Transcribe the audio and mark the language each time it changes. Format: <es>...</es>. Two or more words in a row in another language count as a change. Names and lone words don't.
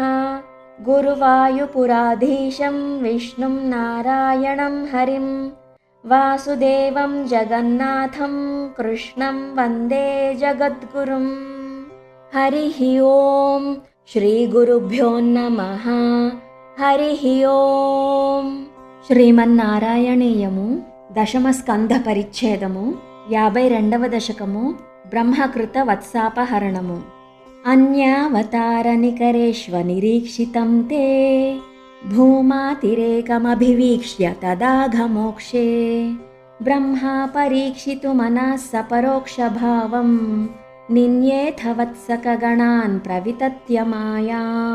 <sa>गुरुवायुपुराधीशं विष्णुं नारायणं हरिं वासुदेवं जगन्नाथं कृष्णं वन्दे जगद्गुरुम्। हरिः ओं श्रीगुरुभ्यो नमः। हरिः ओं।</sa> <te>శ్రీమన్నారాయణీయము దశమ స్కంధ పరిచ్ఛేదము 52వ దశకము బ్రహ్మకృత వత్సాపహరణము.</te> <sa>అన్యావతారనికరేష్వ నిరీక్షితం తే భూమాతిరేకమభివీక్ష్య తదాఘమోక్షే బ్రహ్మా పరీక్షితు మనః సపరోక్షభావం నిన్యేథ వత్సకగణాన్ ప్రవితత్య మాయాం.</sa>